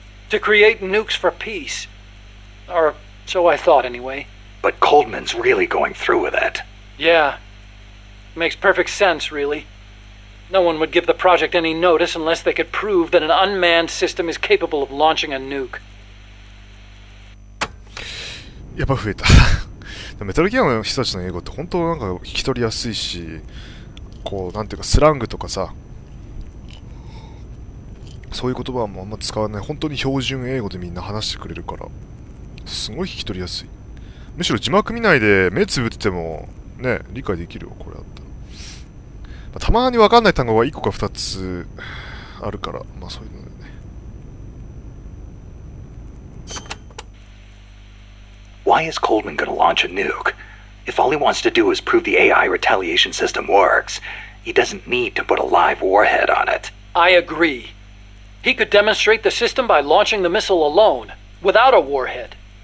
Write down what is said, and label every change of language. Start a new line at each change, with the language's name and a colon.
English: To create nukes for peace. Or so I thought anyway. But Coldman's really going through with it. Yeah. Makes perfect sense, really. No one would give the project any notice unless they could prove that an unmanned system is capable of launching a nuke.
Japanese: やっぱ増えた。メタルギアの人たちの英語って本当なんか聞き取りやすいし、こうなんていうかスラングとかさ、そういう言葉もあんま使わない、本当に標準英語でみんな話してくれるから、すごい聞き取りやすい。むしろ字幕見ないで目つぶっててもね、理解できるよ、これだったら。たまに分かんない単語が1個か2つあるから、まあそういうのだよね。
English: Why is Coldman going to launch a nuke? If all he wants to do is prove the AI retaliation system works, he doesn't need to put a live warhead on it. I agree. He could demonstrate the system by launching the missile alone, without a warhead.